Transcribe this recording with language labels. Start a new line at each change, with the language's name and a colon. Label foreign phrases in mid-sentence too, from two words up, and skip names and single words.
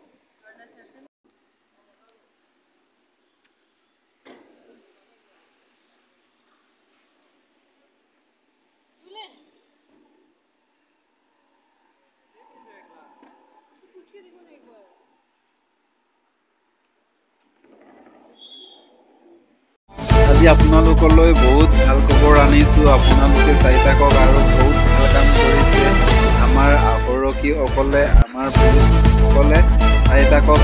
Hindi: अरुणाचल से। पूछ के देखो ना एक बार।
Assamese: আজি আপোনালোকলৈ বহুত ভাল খবৰ আনিছোঁ। আপোনালোকে চাই থাকক আৰু বহুত ভাল কাম কৰিছে আমাৰ আৰক্ষীসকলে, আমাৰ পুলিচসকলে। চাই থাকক।